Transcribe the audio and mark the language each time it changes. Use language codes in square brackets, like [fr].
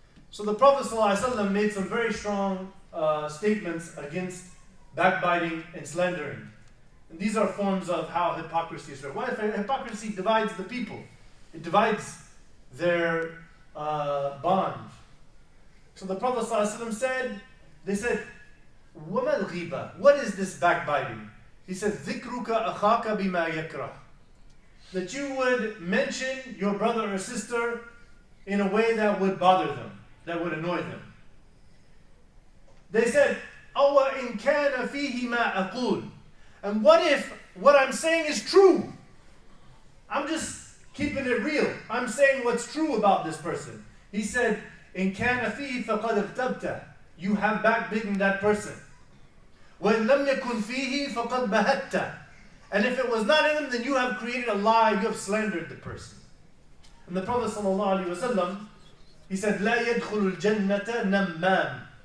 [en] So the Prophet ﷺ made some very strong statements against backbiting and slandering. And these are forms of how hypocrisy is. Why? Hypocrisy divides the people. It divides their bond. So the Prophet ﷺ said, they said, [ar] وَمَا الْغِيبَةِ. [en] What is this backbiting? He said, [ar] ذِكْرُكَ أَخَاكَ بِمَا يَكْرَهُ. [en] That you would mention your brother or sister in a way that would bother them, that would annoy them. They said, [ar] أَوَ إِنْ كَانَ فِيهِ مَا أَقُولُ. [en] And what if what I'm saying is true? I'm just keeping it real. I'm saying what's true about this person. He said, [ar] إِنْ كَانَ فِيهِ فَقَدْ اغْتَبْتَ. [en] You have backbitten that person. [ar] وَإِنْ لَمْ يَكُنْ فِيهِ فَقَدْ بَهَتَّ. [en] And if it was not in him, then you have created a lie, you have slandered the person. And the Prophet ﷺ, he said, [ar] لا يدخل الجنة نمام.